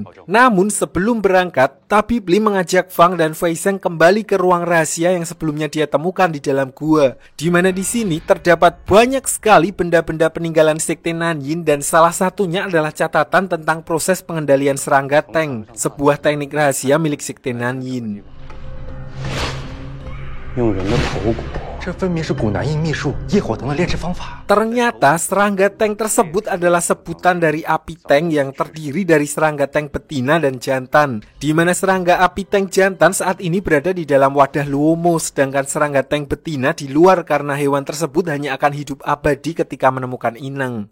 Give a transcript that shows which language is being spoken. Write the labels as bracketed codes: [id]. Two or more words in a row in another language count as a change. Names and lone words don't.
[id] Namun sebelum berangkat, tabib Li mengajak Fang dan Fei Zheng kembali ke ruang rahasia yang sebelumnya dia temukan di dalam gua, di mana di sini terdapat banyak sekali benda-benda peninggalan sekte Nanyin dan salah satunya adalah catatan tentang proses pengendalian serangga tank, sebuah teknik rahasia milik sekte Nanyin. [zh] 用人的头骨，这分明是古南印秘术业火藤的炼制方法。 [id] Ternyata serangga tank tersebut adalah sebutan dari api tank yang terdiri dari serangga tank betina dan jantan, di mana serangga api tank jantan saat ini berada di dalam wadah Luomo, sedangkan serangga tank betina di luar karena hewan tersebut hanya akan hidup abadi ketika menemukan inang.